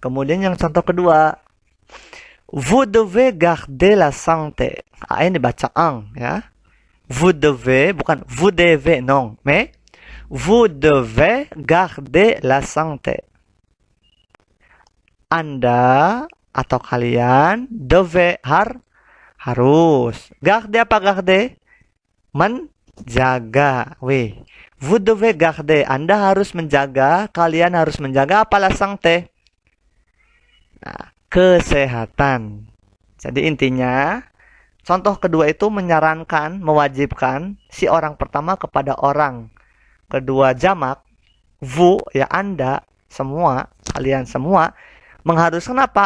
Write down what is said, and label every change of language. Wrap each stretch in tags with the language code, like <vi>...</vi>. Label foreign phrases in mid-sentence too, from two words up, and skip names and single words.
<id>Kemudian yang contoh kedua,</id> <fr>vous devez garder la santé.</fr> <id>Ini baca ang ya.</id> <fr>Vous devez, bukan vous devez, non. Mais vous devez garder la santé.</fr> <id>Anda atau kalian devez harus. Garder apa garder? Menjaga. Wih.</id> <fr>Vous devez garder.</fr> <id>Anda harus menjaga, kalian harus menjaga apa</id> <fr>la santé?</fr> <id>Nah, kesehatan. Jadi intinya, contoh kedua itu menyarankan, mewajibkan si orang pertama kepada orang kedua jamak, vous ya Anda semua, kalian semua mengharuskan apa?</id>